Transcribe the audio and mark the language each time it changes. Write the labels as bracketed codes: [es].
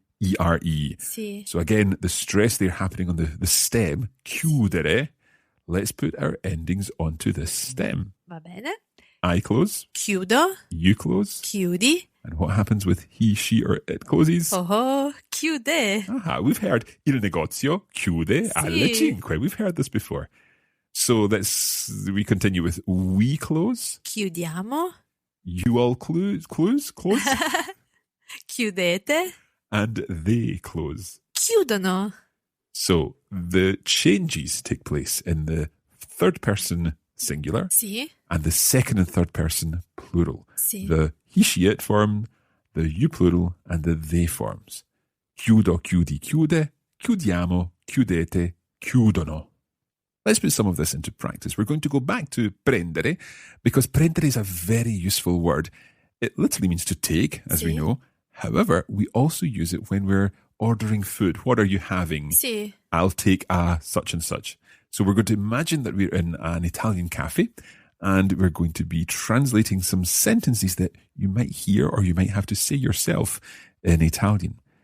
[it] Sì. [en] So again, the stress there happening on the stem, chiudere. Let's put our endings onto this stem. [it] Va bene. [en] I close, [it] Chiudo. [en] you close, [it] Chiudi. [en] and what happens with he, she, or it closes? [it] Oh, chiude. [en] Aha, we've heard [it] il negozio chiude alle 5. [en] We've heard this before. So we continue with we close, [it] Chiudiamo. [en] you all close, [it] Chiudete. [en] and they close. [it] Chiudono. [en] So the changes take place in the third person singular [it] Sì. [en] and the second and third person plural. [it] Sì. [en] The he, she, it form, the you plural, and the they forms. [it] Chiudo, chiudi, chiude, chiudiamo, chiudete, chiudono. [en] Let's put some of this into practice. We're going to go back to prendere because prendere is a very useful word. It literally means to take, as we [it] Sì. [en] know. However, we also use it when we're ordering food. What are you having? [it] Sì. [en] I'll take a such and such. So we're going to imagine that we're in an Italian cafe and we're going to be translating some sentences that you might hear or you might have to say yourself in Italian.